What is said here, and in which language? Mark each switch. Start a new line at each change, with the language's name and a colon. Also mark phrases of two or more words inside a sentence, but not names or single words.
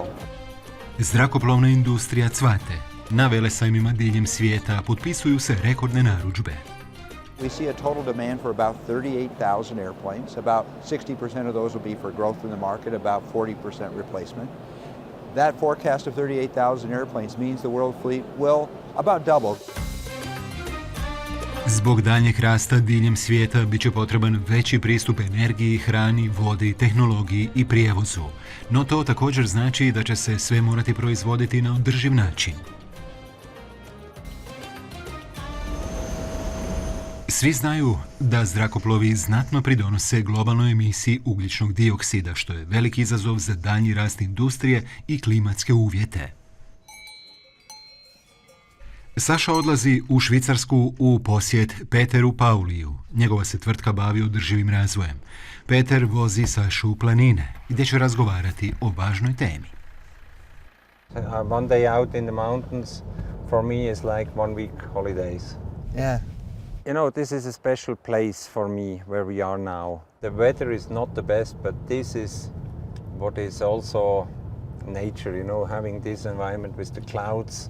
Croatian: Zrakoplovna industrija cvate. Na velesajmima diljem svijeta potpisuju se rekordne narudžbe.
English: We see a total demand for about 38,000 airplanes. About 60% of those will be for growth in the market, about 40% replacement. That forecast of 38,000 airplanes means the world fleet will about double.
Croatian: Zbog daljnjeg rasta diljem svijeta bit će potreban veći pristup energiji, hrani, vodi, tehnologiji i prijevozu. No to također znači da će se sve morati proizvoditi na održiv način. Svi znaju da zrakoplovi znatno pridonose globalnoj emisiji ugljičnog dioksida, što je veliki izazov za daljnji rast industrije i klimatske uvjete. Saša odlazi u Švicarsku u posjet Peteru Pauliju. Njegova se tvrtka bavi održivim razvojem. Peter vozi Sašu u planine, gdje će razgovarati o važnoj temi.
English: One day out in the mountains for me is like 1 week holidays. Yeah. You know, this is a special place for me where we are now. The weather is not the best, but this is what is also nature, you know, having this environment with the clouds.